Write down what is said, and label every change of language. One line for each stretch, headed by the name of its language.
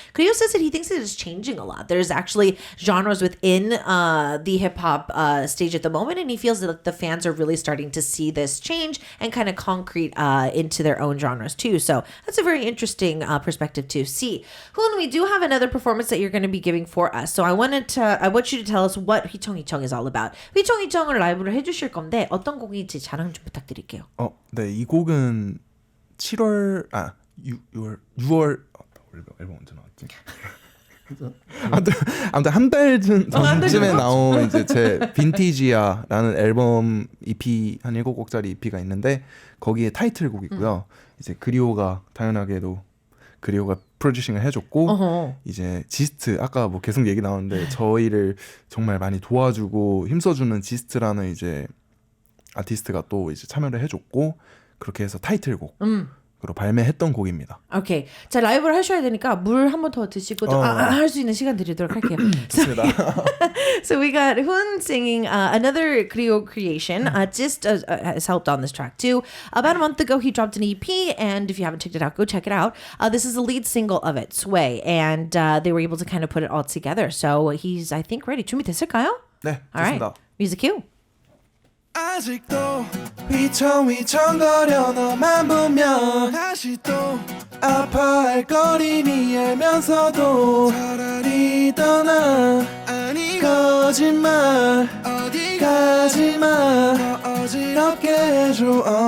English: Creo says that he thinks it is changing a lot. There's actually genres within the hip hop stage at the moment and he feels that the fans are really starting to see this change and kind of concrete into their own genres too. So that's a very interesting perspective to see. Hoon, we do have another performance that you're going to be giving for us. So I want you to tell us what 휘청휘청 is all about.
Korean: 휘청휘청을 라이브로 해주실 건데 어떤 곡인지 자랑 좀 부탁드릴게요. 네, 이 곡은 6월 앨범 언제 나왔지? 아무튼 한 달 전쯤에 나온 이제 제 빈티지야라는 앨범 EP 한 7곡짜리 EP가 있는데 거기에 타이틀곡이고요. 이제 그리오가 당연하게도 그리오가 프로듀싱을 해줬고 이제 지스트 아까 뭐 계속 얘기 나오는데 저희를 정말 많이 도와주고 힘써주는 지스트라는 이제 아티스트가 또 이제 참여를 해줬고 그렇게 해서 타이틀곡. 으로 발매했던 곡입니다. 오케이. 자, 라이브를 하셔야 되니까 물 한 번 더 드시고 할 수 있는 시간 드리도록 할게요. 좋습니다.
English: So we got Hoon singing another Creo creation. Just has helped on this track too. About a month ago, he dropped an EP, and if you haven't checked it out, go check it out. This is the lead single of it, Sway, and they were able to kind of put it all together. So he's, I think, ready. 준비됐을까요?
Korean: 네,
English: All right.
Korean: 좋습니다.
English: Music cue.
Korean: 아직도 휘청휘청거려 너만 보면 다시 또 아파할 거리니 알면서도 차라리 떠나 아니 거짓말 어디 가지마 더 어지럽게 해줘